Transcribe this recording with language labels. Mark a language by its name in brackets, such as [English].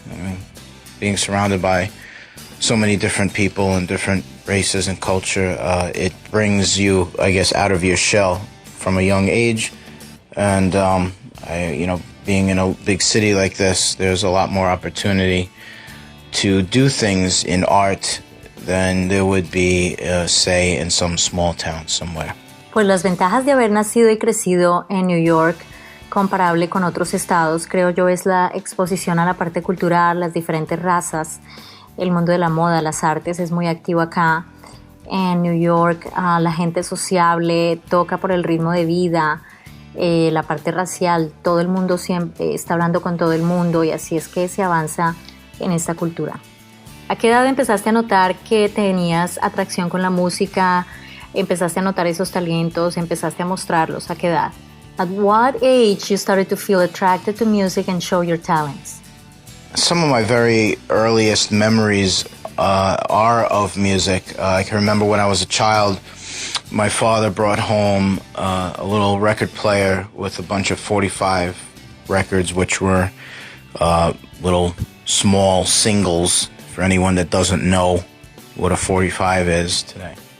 [English] I mean, being surrounded by so many different people and different races and culture, it brings you, I guess, out of your shell from a young age. And, being in a big city like this, there's a lot more opportunity to do things in art than there would be, say, in some small town somewhere. [Spanish] Pues las ventajas de haber nacido y crecido en New York, comparable con otros estados, creo yo, es la exposición a la parte cultural, las diferentes razas, el mundo de la moda, las artes, es muy activo acá. En New York, la gente sociable, toca por el ritmo de vida, la parte racial, todo el mundo siempre está hablando con todo el mundo y así es que se avanza en esta cultura. ¿A qué edad empezaste a notar que tenías atracción con la música? ¿Empezaste a notar esos talentos? ¿Empezaste a mostrarlos? ¿A qué edad? [English] At what age you started to feel attracted to music and show your talents? Some of my very earliest memories are of music. I can remember when I was a child, my father brought home a little record player with a bunch of 45 records, which were little small singles for anyone that doesn't know what a 45 is today.